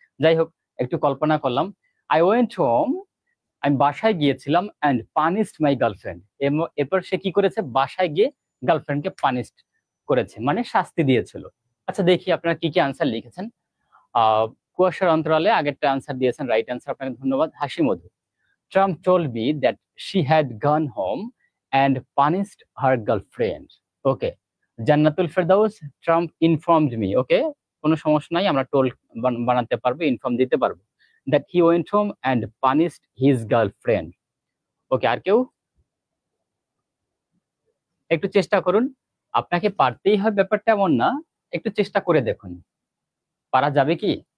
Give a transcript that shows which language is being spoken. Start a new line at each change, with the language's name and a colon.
Bangla: যাই হোক, একটু কল্পনা করলাম,
English: I went home,
Bangla: আমি বাসায় গিয়েছিলাম,
English: And punished my girlfriend.
Bangla: এরপর সে কি করেছে? বাসায় গিয়ে গার্লফ্রেন্ডকে পানিশড করেছে, মানে শাস্তি দিয়েছিল। আচ্ছা দেখি আপনারা কি কি আনসার লিখেছেন। কুয়াশার অন্তরালে আগেরটা আনসার দিয়েছেন, রাইট আনসার, আপনাকে ধন্যবাদ।
English: Hasi Modhu, Trump told me that she had gone home and punished her girlfriend. Okay, Jannatul Ferdous, Trump informed me.
Bangla: ওকে, কোনো সমস্যা নাই, আমরা টোল বানাতে পারবো, ইনফর্ম দিতে পারবো।
English: That he went home and punished his girlfriend. Okay,
Bangla: আর কেউ? একটু চেষ্টা করুন, আপনাকে পারতেই হয় ব্যাপারটা এমন না, একটু চেষ্টা করে দেখুন পারা যাবে কি।